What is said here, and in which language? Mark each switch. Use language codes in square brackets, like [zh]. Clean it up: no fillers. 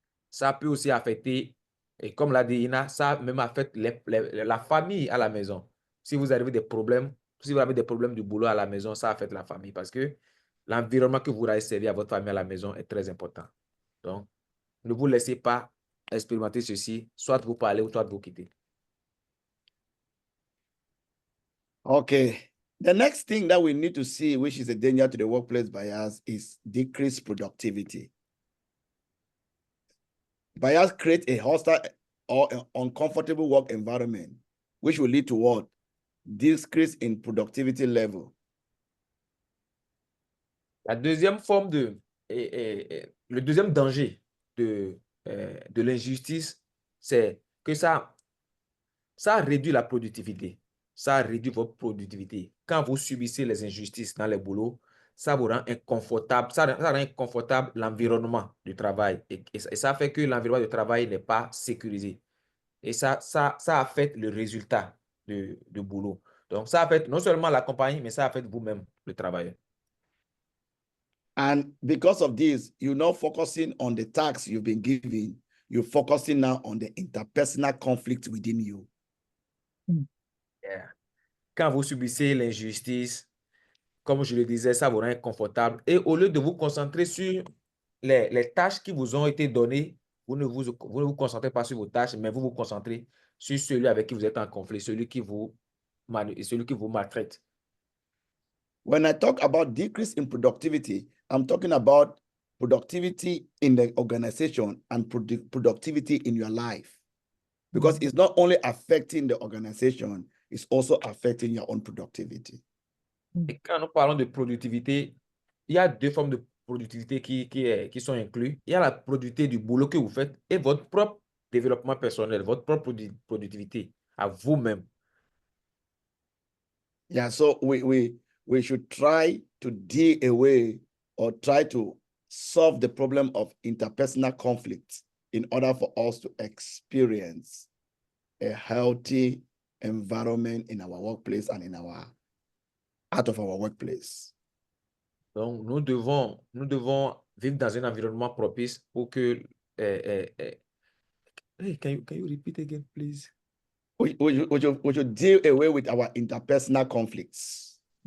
[fr] Ça peut aussi affecter, et comme l'a dit Ina, ça même affecte la famille à la maison. Si vous avez des problèmes du boulot à la maison, ça affecte la famille parce que l'environnement que vous allez servir à votre famille à la maison est très important. Donc, ne vous laissez pas expérimenter ceci, soit vous parlez ou soit vous quittez. [en] Okay. The next thing that we need to see, which is a danger to the workplace bias, is decreased productivity. Bias creates a hostile or an uncomfortable work environment, which will lead to what? Decrease in productivity level. [fr] La deuxième forme le deuxième danger de l'injustice, c'est que ça réduit la productivité. Ça réduit votre productivité. Quand vous subissez les injustices dans les boulots, ça vous rend inconfortable. Ça rend inconfortable l'environnement du travail. Et ça fait que l'environnement du travail n'est pas sécurisé. Et ça affecte le résultat du boulot. Donc, ça affecte non seulement la compagnie, mais ça affecte vous-même, le travailleur. [en] And because of this, you're not focusing on the tasks you've been given. You're focusing now on the interpersonal conflict within you. Yeah. [fr] Quand vous subissez l'injustice, comme je le disais, ça vous rend inconfortable. Et au lieu de vous concentrer sur les tâches qui vous ont été données, vous ne vous concentrez pas sur vos tâches, mais vous vous concentrez sur celui avec qui vous êtes en conflit, celui qui vous maltraite. [en] When I talk about decrease in productivity, I'm talking about productivity in the organization and productivity in your life. Because it's not only affecting the organization, it's also affecting your own productivity. [fr] Et quand nous parlons de productivité, il y a deux formes de productivité qui sont incluses. Il y a la productivité du boulot que vous faites et votre propre développement personnel, votre propre productivité à vous-même. [en] Yeah, so we should try to deal away or try to solve the problem of interpersonal conflict in order for us to experience a healthy environment in our workplace and out of our workplace. [fr] Donc, nous devons vivre dans un environnement propice pour que... [en] Hey, can you repeat again, please? We should deal away with our interpersonal conflicts.